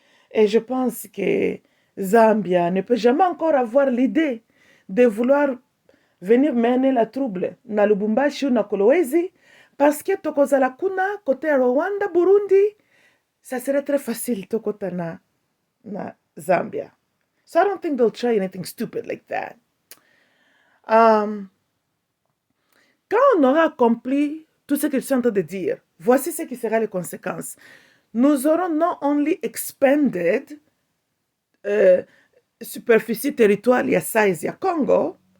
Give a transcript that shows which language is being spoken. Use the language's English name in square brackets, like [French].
[French] Et je pense que Zambia ne peut jamais encore avoir l'idée de vouloir venir mener la trouble na Lubumbashi ou na Kolwezi parce que [Lingala] tokozala kuna [French] côté Rwanda, Burundi, ça serait très facile [Lingala] tokota na [French] Zambia. [English] So I don't think they'll try anything stupid like that. [French] Quand on aura accompli tout ce que je suis en train de dire, voici ce qui sera les conséquences. Nous aurons [English] not only expanded [French] superficie territoriale, il y a size, il y a Congo.